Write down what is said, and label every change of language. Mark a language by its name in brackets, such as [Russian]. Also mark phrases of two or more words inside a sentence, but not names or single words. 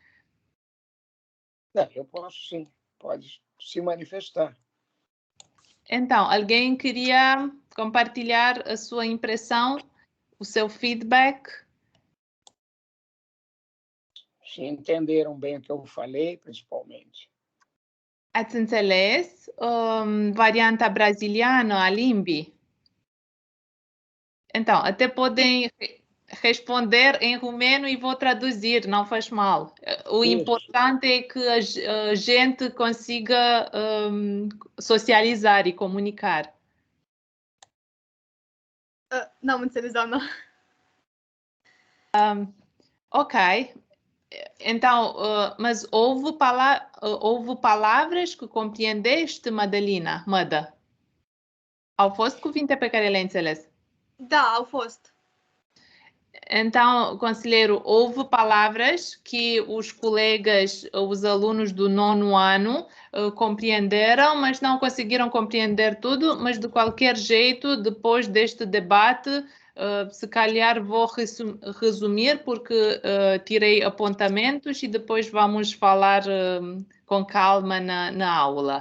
[Portuguese] Eu posso, sim. Pode se manifestar. Então, alguém queria compartilhar a sua impressão, o seu feedback? Se entenderam bem o que eu falei, principalmente. [Romanian] Ați înțeles varianta brasiliană a limbii? [Portuguese] Então, até podem responder em romeno e vou traduzir, não faz mal. O importante é que a gente consiga socializar e comunicar. [Romanian] Não am înțeles, doamna. [Portuguese] Ok. Então, mas houve palavras que compreendeste, Madalina? Mădă? [Romanian] Au fost cuvinte pe care le-ai înțeles? Da, au fost. [Portuguese] Então, conselheiro, houve palavras que os colegas, os alunos do 9º ano compreenderam, mas não conseguiram compreender tudo, mas de qualquer jeito, depois deste debate, se calhar vou resumir, porque tirei apontamentos e depois vamos falar com calma na aula.